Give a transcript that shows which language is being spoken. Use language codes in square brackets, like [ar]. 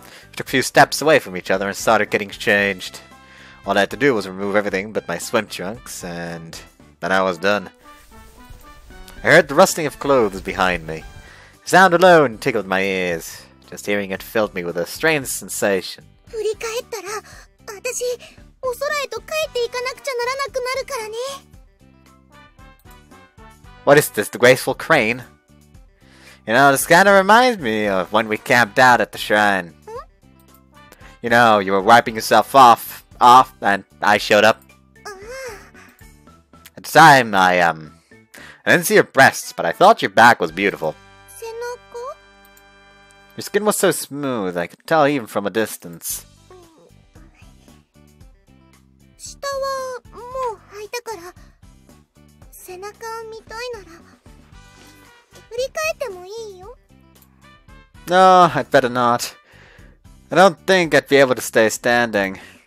[en] We took a few steps away from each other and started getting changed. All I had to do was remove everything but my swim trunks, and then I was done. I heard the rustling of clothes behind me. The sound alone tickled my ears. Just hearing it filled me with a strange sensation. [ja] 振り返ったら、私、お空へと帰っていかなくちゃならなくなるからね。 [en] What is this, the graceful crane? You know, this kind of reminds me of when we camped out at the shrine. [ja] うん、 [en] You know, you were wiping yourself off, and I showed up. At the time, I didn't see your breasts, but I thought your back was beautiful. [ja] 背中 [en] Your skin was so smooth, I could tell even from a distance. [ja] 下はもう履いたから背中見たいなら振り返ってもいいよ [en] No, I'd better not. I don't think I'd be able to stay standing.